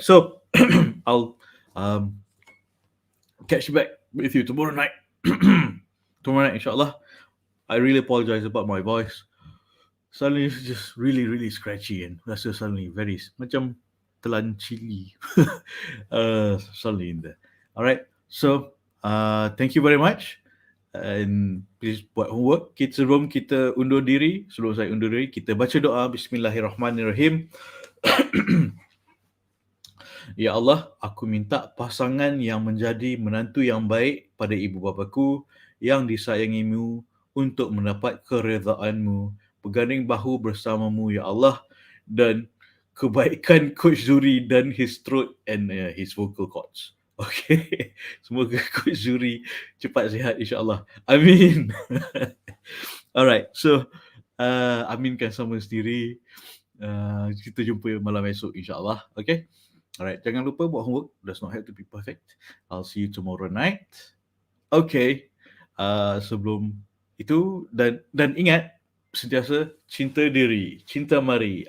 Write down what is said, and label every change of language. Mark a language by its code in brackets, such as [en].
[en] So I'll catch you back with you tomorrow night. Tomorrow night, inshallah. I really apologize about my voice. Suddenly it's just really, really scratchy and [ms] rasa [en] suddenly very [ms] macam telan cili. [en] Suddenly in there. Alright, so thank you very much. And please [ms] buat [en] homework. [ms] Sebelum kita undur diri, sebelum saya undur diri, kita baca doa. [ar] Bismillahirrahmanirrahim. [ms] Ya Allah, aku minta pasangan yang menjadi menantu yang baik pada ibu bapaku yang disayangimu untuk mendapat keredaan-Mu, berganding bahu bersamamu ya Allah, dan kebaikan Coach Zuri dan his throat [en] and his vocal cords. [ms] Okay, semoga Coach Zuri cepat sihat insya-Allah. Amin. [en] Alright, so [ms] aminkan sama sendiri. Kita jumpa malam esok insya-Allah. Okay. Alright, jangan lupa buat homework. [en] Does not have to be perfect. I'll see you tomorrow night. Okay. [ms] Sebelum itu dan ingat sentiasa cinta diri, cinta mari.